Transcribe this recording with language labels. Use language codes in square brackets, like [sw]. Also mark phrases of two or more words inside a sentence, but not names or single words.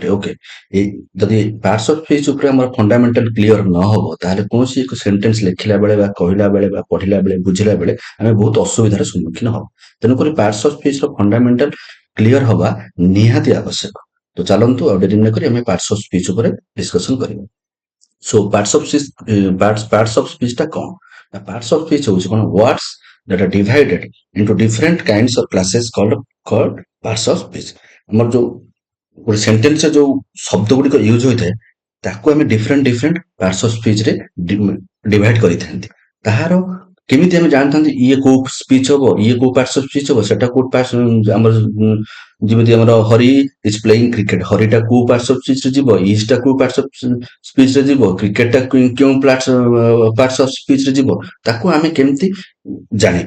[or] ଓକେ, ଏଇ ଯଦି [en] parts of speech [or] ଉପରେ ଆମର [en] fundamental clear [or] ନ ହବ ତାହେଲେ କୌଣସି ଏକ ସେଣ୍ଟେନ୍ସ ଲେଖିଲା ବେଳେ ବା କହିଲା ବେଳେ ବା ପଢିଲା ବେଳେ ବୁଝିଲା ବେଳେ ଆମେ ବହୁତ ଅସୁବିଧାର ସମ୍ମୁଖୀନ ହବ। ତେଣୁକରି [en] parts of speechର fundamental clear [or] ହବା ନିହାତି ଆବଶ୍ୟକ। ତ ଚାଲନ୍ତୁ ଆଉ ଡେରି ନ କରି ଆମେ [en] parts of speech [or] ଉପରେ ଡିସ୍କସନ କରିବା। [en] So parts of speech [or] ଟା କ'ଣ? [en] ନା parts of speech [or] ହଉଛି କ'ଣ [en] words that are divided into different kinds of classes called parts of speech। [or] ଆମର ଯୋଉ ଗୋଟେ ସେଣ୍ଟେନ୍ସରେ ଯୋଉ ଶବ୍ଦ ଗୁଡ଼ିକ ୟୁଜ ହୋଇଥାଏ ତାକୁ ଆମେ [en] different parts of speechରେ divide [or] କରିଥାନ୍ତି। ତାହାର କେମିତି ଆମେ ଜାଣିଥାନ୍ତି ଇଏ କୋଉ ସ୍ପିଚ ହବ, ଇଏ କୋଉ [en] parts of speech [or] ହବ, ସେଟା କୋଉ ପାର୍ଟସ ଆମର ଯେମିତି ଆମର [en] Hari is playing cricket, [or] ହରିଟା କୋଉ [en] parts of speechରେ [or] ଯିବ, ଇଜଟା କୋଉ [en] parts of speechରେ [or] ଯିବ, କ୍ରିକେଟଟା କେଉଁ [en] parts of speechରେ [or] ଯିବ, ତାକୁ ଆମେ କେମିତି ଜାଣିବା।